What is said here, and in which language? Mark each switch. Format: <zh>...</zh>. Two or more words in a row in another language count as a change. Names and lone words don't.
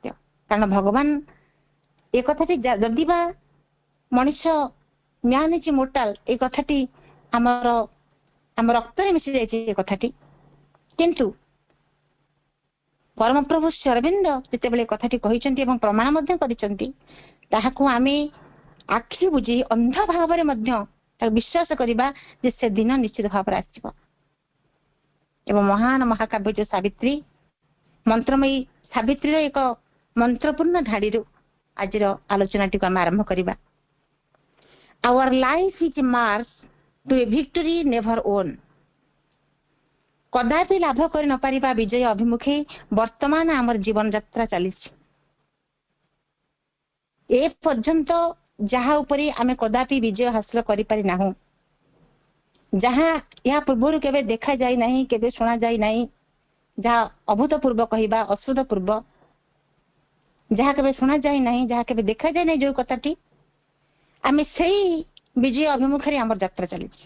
<or>କାରଣ ଭଗବାନ ଏ କଥାଟି ଯଦି ବା ମଣିଷ</or> <en>man is immortal,</en> <or>ଏ କଥାଟି ଆମ ରକ୍ତରେ ମିଶି ଯାଇଛି ଏ କଥାଟି, କିନ୍ତୁ ପରମପ୍ରଭୁ ଶ୍ରୀ ଅରବିନ୍ଦ ଯେତେବେଳେ କଥାଟି କହିଛନ୍ତି ଏବଂ ପ୍ରମାଣ ମଧ୍ୟ କରିଛନ୍ତି, ତାହାକୁ ଆମେ ଆଖି ବୁଝି ଅନ୍ଧ ଭାବରେ ମଧ୍ୟ ତାକୁ ବିଶ୍ୱାସ କରିବା ଯେ ସେ ଦିନ ନିଶ୍ଚିତ ଭାବରେ ଆସିବ। ଏବଂ ମହାନ ମହାକାବ୍ୟ ଯୋଉ ସାବିତ୍ରୀ, ମନ୍ତ୍ରମୟୀ ସାବିତ୍ରୀର ଏକ ମନ୍ତ୍ରପୂର୍ଣ୍ଣ ଧାଡିରୁ ଆଜିର ଆଲୋଚନାଟିକୁ ଆମେ ଆରମ୍ଭ କରିବା।</or> <en>Our life is a march to a victory never won.</en> <or>କଦାପି ଲାଭ କରି ନ ପାରିବା ବିଜୟ ଅଭିମୁଖେ ବର୍ତ୍ତମାନ ଆମର ଜୀବନ ଯାତ୍ରା ଚାଲିଛି। ଏ ପର୍ଯ୍ୟନ୍ତ ଯାହା ଉପରେ ଆମେ କଦାପି ବିଜୟ ହାସଲ କରିପାରି ନାହୁଁ, ଯାହା ଏହା ପୂର୍ବରୁ କେବେ ଦେଖାଯାଇ ନାହିଁ, କେବେ ଶୁଣାଯାଇ ନାହିଁ, ଯାହା ଅଭୂତପୂର୍ବ କହିବା ଅଶ୍ରୁତପୂର୍ବ, ଯାହା କେବେ ଶୁଣାଯାଇ ନାହିଁ, ଯାହା କେବେ ଦେଖାଯାଇ ନାହିଁ, ଯୋଉ କଥାଟି ଆମେ ସେଇ ବିଜୟ ଅଭିମୁଖରେ ଆମର ଯାତ୍ରା ଚାଲିଛି।</or>